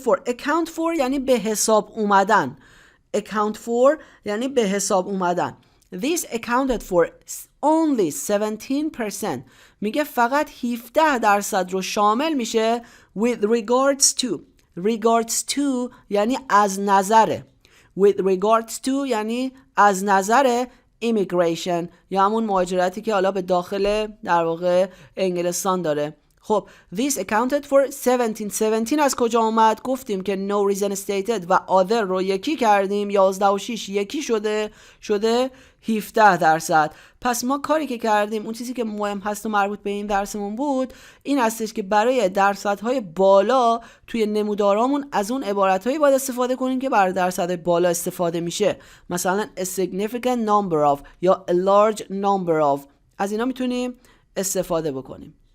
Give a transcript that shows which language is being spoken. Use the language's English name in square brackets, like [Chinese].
[Persian] account for یعنی به حساب اومدن. account for یعنی به حساب اومدن. [English] This accounted for only 17%. [Persian] میگه فقط 17% رو شامل میشه [English] with regards to [Persian] یعنی از نظره. [English] with regards to [Persian] یعنی از نظر immigration یا همون مهاجرتی که حالا به داخل در واقع انگلستان داره. خب [English] this accounted for 17 [Persian] از کجا اومد؟ گفتیم که [English] no reason stated [Persian] و other رو یکی کردیم، 11 و 6 یکی شده 17%. پس ما کاری که کردیم، اون چیزی که مهم هست و مربوط به این درسمون بود، این هستش که برای درصدهای بالا توی نمودارامون از اون عبارتهایی باید استفاده کنیم که برای درصدهای بالا استفاده میشه. مثلا [English] a significant number of [Persian] یا [English] a large number of، [Persian] از اینا میتونیم استفاده بکنیم.